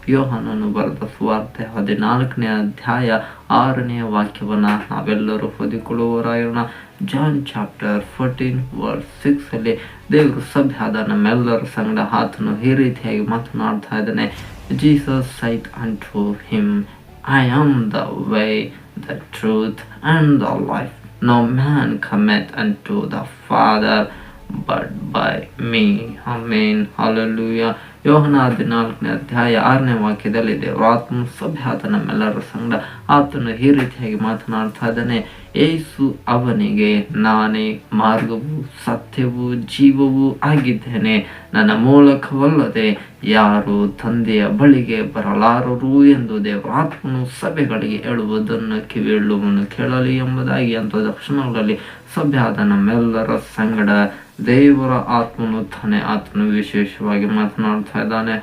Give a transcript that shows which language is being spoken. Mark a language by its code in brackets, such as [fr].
[kn] ಯೋಹಾನನು ಬರೆದ ಸುವಾರ್ತೆ 14ನೇ ಅಧ್ಯಾಯ 6ನೇ ವಾಕ್ಯವನ್ನ ನಾವೆಲ್ಲರೂ ಓದಿಕೊಳ್ಳುವವರಾಗಿರೋಣ. ಜಾನ್ ಚಾಪ್ಟರ್ 14 ವರ್ಸ್ 6 ಅಲ್ಲಿ ದೇವರು ಸಭೆಯಾದ ನಮ್ಮೆಲ್ಲರ ಸಂಗಡ ಆತನು ಈ ರೀತಿಯಾಗಿ ಮಾತನಾಡ್ತಾ ಇದ್ದಾನೆ. [en] Jesus said unto him, I am the way, the truth and the life. No man cometh unto the Father but by me. Amen, hallelujah. [kn] ಯೋಹನ 14ನೇ ಅಧ್ಯಾಯ 6ನೇ ವಾಕ್ಯದಲ್ಲಿ ದೇವರಾತ್ಮ ಸಭೆಯಾದ ನಮ್ಮೆಲ್ಲರ ಸಂಗಡ ಆತನು ಈ ರೀತಿಯಾಗಿ ಮಾತನಾಡ್ತಾ ಇದ್ದಾನೆ. ಯೇಸು ಅವನಿಗೆ, ನಾನೇ ಮಾರ್ಗವು ಸತ್ಯವೂ ಜೀವವೂ ಆಗಿದ್ದೇನೆ. ನನ್ನ ಮೂಲಕವಲ್ಲದೆ ಯಾರು ತಂದೆಯ ಬಳಿಗೆ ಬರಲಾರರು ಎಂದು ದೇವರಾತ್ಮನು ಸಭೆಗಳಿಗೆ ಹೇಳುವುದನ್ನು ಕಿವಿಯುಳ್ಳವನು ಕೇಳಲಿ ಎಂಬುದಾಗಿ ಅಂತ ದಕ್ಷಿಣಗಳಲ್ಲಿ ಸಭೆಯಾದ ನಮ್ಮೆಲ್ಲರ ಸಂಗಡ ದೇವರ ಆತ್ಮನು ತಾನೇ ಆತನು ವಿಶೇಷವಾಗಿ ಮಾತನಾಡ್ತಾ ಇದ್ದಾನೆ.